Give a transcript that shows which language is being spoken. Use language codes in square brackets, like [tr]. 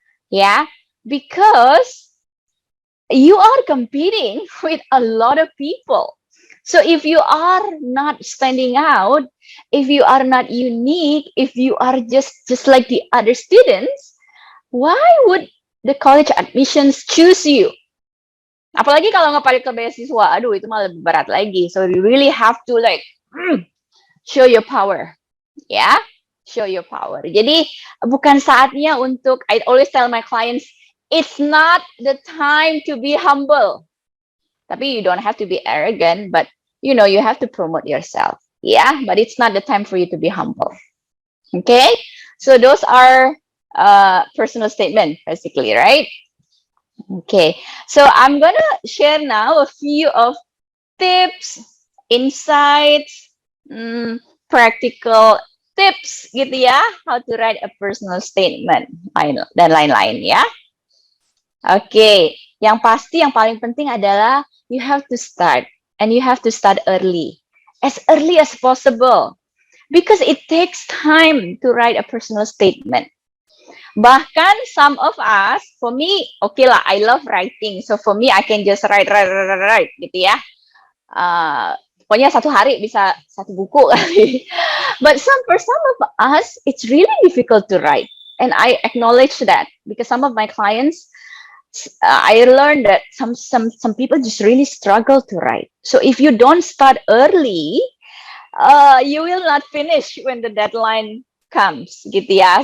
[en] Yeah, because you are competing with a lot of people. So if you are not standing out, if you are not unique, if you are just like the other students, why would the college admissions choose you? [id] Apalagi kalau nggak pakai ke beasiswa, aduh itu malah lebih berat lagi. [en] So you really have to like show your power, ya, show your power. [id] Jadi bukan saatnya untuk, [en] I always tell my clients, it's not the time to be humble. [id] Tapi [en] you don't have to be arrogant, but you know you have to promote yourself, yeah. But it's not the time for you to be humble. Okay, so those are personal statement basically, right? Okay, so I'm gonna share now a few of tips, insights, practical tips [id] gitu ya, [en] how to write a personal statement [id] dan lain-lain ya. Oke, yang pasti yang paling penting adalah [en] you have to start, and you have to start early as possible, because it takes time to write a personal statement. [id] Bahkan [en] some of us, for me, [id] okay lah, [en] I love writing. So for me, I can just write [id] gitu ya. Pokoknya satu hari bisa satu buku kali. [en] But for some of us, it's really difficult to write. And I acknowledge that, because some of my clients, I learned that some people just really struggle to write. So if you don't start early, you will not finish when the deadline comes [id] gitu ya.